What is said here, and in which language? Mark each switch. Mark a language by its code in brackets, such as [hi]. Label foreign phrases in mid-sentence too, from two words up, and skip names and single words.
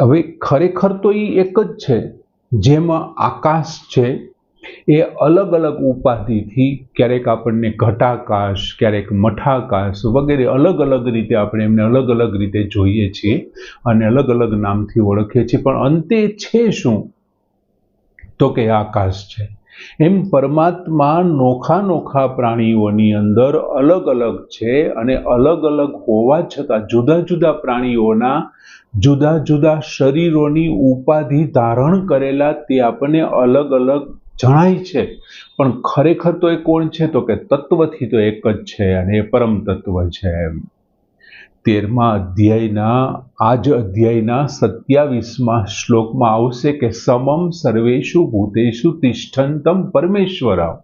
[gu] હવે ખરેખર તો ઈ એક જ છે, જેમાં આકાશ છે એ અલગ અલગ ઉપાધિથી ક્યારેક આપણને ઘટાકાશ, ક્યારેક મઠાકાશ વગૈરે અલગ અલગ રીતે આપણે એમને અલગ અલગ રીતે જોઈએ છીએ અને અલગ અલગ નામથી ઓળખીએ છીએ, પણ અંતે છે શું તો કે આકાશ છે। એમ પરમાત્મા નોખા નોખા પ્રાણીઓની અંદર અલગ અલગ છે અને અલગ અલગ હોવા છતાં જુદા જુદા પ્રાણીઓના જુદા જુદા શરીરોની ઉપાધિ ધારણ કરેલા તે આપણે અલગ અલગ જણાય છે, પણ ખરેખર તો એ કોણ છે? તો કે તત્વથી તો એક જ છે અને એ પરમ તત્વ છે. 13મા અધ્યાયના આ જ અધ્યાયના 27મા શ્લોકમાં આવશે કે [sa] समम सर्वेषु भूतेषु तिष्ठंतम परमेश्वर.